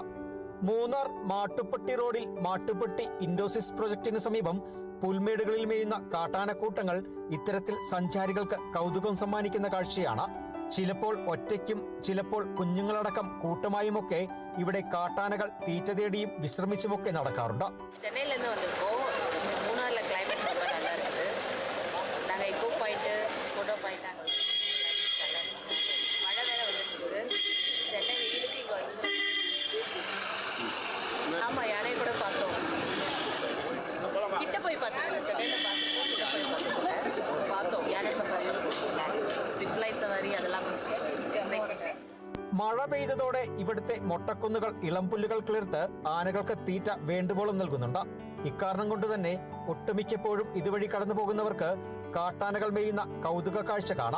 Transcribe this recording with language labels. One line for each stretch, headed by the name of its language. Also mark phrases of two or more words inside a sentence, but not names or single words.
Malayalam: മൂന്നാർ മാട്ടുപ്പെട്ടി റോഡിൽ മാട്ടുപ്പെട്ടി ഇൻഡോസിസ് പ്രൊജക്ടിന് സമീപം പുൽമേടുകളിൽ മേയുന്ന കാട്ടാനക്കൂട്ടങ്ങൾ ഇത്തരത്തിൽ സഞ്ചാരികൾക്ക് കൗതുകം സമ്മാനിക്കുന്ന കാഴ്ചയാണ്. ചിലപ്പോൾ ഒറ്റയ്ക്കും ചിലപ്പോൾ കുഞ്ഞുങ്ങളടക്കം കൂട്ടമായുമൊക്കെ ഇവിടെ കാട്ടാനകൾ തീറ്റ തേടിയും വിശ്രമിച്ചുമൊക്കെ നടക്കാറുണ്ട്.
Tamil: சென்னையில இருந்து வந்திருக்கோம். மூணார்ல கிளைமேட் ரொம்ப நல்லா இருக்குது. நாங்க எக்கோ பாயிண்ட் போட்டோ பாயிண்ட் அங்கே மழை வேற வந்துருக்கு. சென்னை வெயிலுக்கு இங்கே வந்து ஆமாம், யானை கூட பார்த்தோம். கிட்ட போய் பார்த்தோம். சென்னையில் பார்த்தோம் யானை சவாரி, சிப்லைன் சவாரி அதெல்லாம்
Malayalam: മഴ പെയ്തതോടെ ഇവിടുത്തെ മൊട്ടക്കുന്നുകൾ ഇളംപുല്ലുകൾ കിളിർത്ത് ആനകൾക്ക് തീറ്റ വേണ്ടുവോളം നൽകുന്നുണ്ട്. ഇക്കാരണം കൊണ്ട് തന്നെ ഒട്ടുമിക്കപ്പോഴും ഇതുവഴി കടന്നു പോകുന്നവർക്ക് കാട്ടാനകൾ മേയുന്ന കൗതുക കാഴ്ച കാണാം.